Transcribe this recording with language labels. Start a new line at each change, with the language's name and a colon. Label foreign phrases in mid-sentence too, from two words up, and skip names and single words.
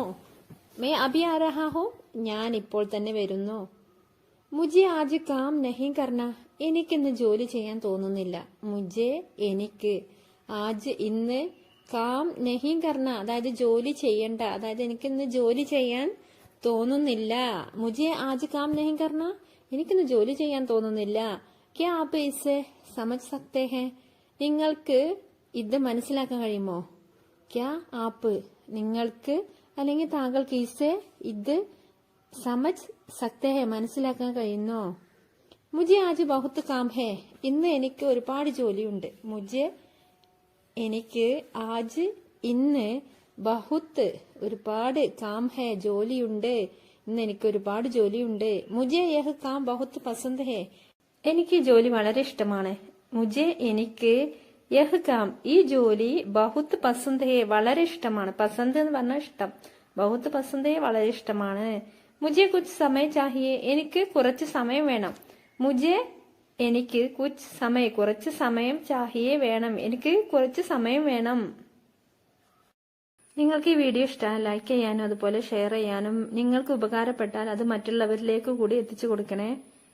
Hindi: मैं अभी आ रहा हूँ
Malayalam: ഞാൻ ഇപ്പോൾ തന്നെ വരുന്നു.
Hindi: मुझे आज काम नहीं करना
Malayalam: എനിക്കിന്ന് ജോലി ചെയ്യാൻ തോന്നുന്നില്ല. മുജെ എനിക്ക്, ആജ് ഇന്ന്,
Hindi: काम नहीं करना
Malayalam: അതായത് ജോലി ചെയ്യണ്ട, അതായത് എനിക്കിന്ന് ജോലി ചെയ്യാൻ തോന്നുന്നില്ല.
Hindi: മുझे आज काम नहीं करना
Malayalam: എനിക്കിന്ന് ജോലി ചെയ്യാൻ തോന്നുന്നില്ല.
Hindi: क्या आप इसे समझ सकते हैं
Malayalam: നിങ്ങൾക്ക് ഇത് മനസ്സിലാക്കാൻ കഴിയുമോ?
Hindi: क्या आप
Malayalam: നിങ്ങൾക്ക് അല്ലെങ്കിൽ താങ്കൾക്ക് ഇसे ഇത്
Hindi: समझ सकते हैं
Malayalam: മനസ്സിലാക്കാൻ കഴിയുന്നോ?
Hindi: मुझे आज बहुत काम है
Malayalam: ഇന്ന് എനിക്ക് ഒരുപാട് ജോലിയുണ്ട്. मुझे എനിക്ക് ആജ് ഇന്ന് ബഹുത്ത് ഒരുപാട്
Hindi: काम है
Malayalam: ജോലിയുണ്ട്, ഇന്ന് എനിക്ക് ഒരുപാട് ജോലിയുണ്ട്.
Hindi: മുझे यह काम बहुत पसंद है
Malayalam: എനിക്ക് ജോലി വളരെ ഇഷ്ടമാണ്.
Hindi: മുझे എനിക്ക് यह काम
Malayalam: ഈ ജോലി
Hindi: बहुत पसंद है
Malayalam: വളരെ ഇഷ്ടമാണ്. പസന്ത് എന്ന് പറഞ്ഞാൽ ഇഷ്ടം.
Hindi: बहुत पसंद है
Malayalam: വളരെ ഇഷ്ടമാണ്.
Hindi: മുझे कुछ समय चाहिए
Malayalam: എനിക്ക് കുറച്ച് സമയം വേണം. മുझे എനിക്ക്
Hindi: कुछ समय
Malayalam: കുറച്ച് സമയം ചാഹിയെ വേണം, എനിക്ക് കുറച്ച് സമയം വേണം. നിങ്ങൾക്ക് ഈ വീഡിയോ ഇഷ്ടമായി ലൈക്ക് ചെയ്യാനും അതുപോലെ ഷെയർ ചെയ്യാനും നിങ്ങൾക്ക് ഉപകാരപ്പെട്ടാൽ അത് മറ്റുള്ളവരിലേക്ക് കൂടി എത്തിച്ചു കൊടുക്കണേ.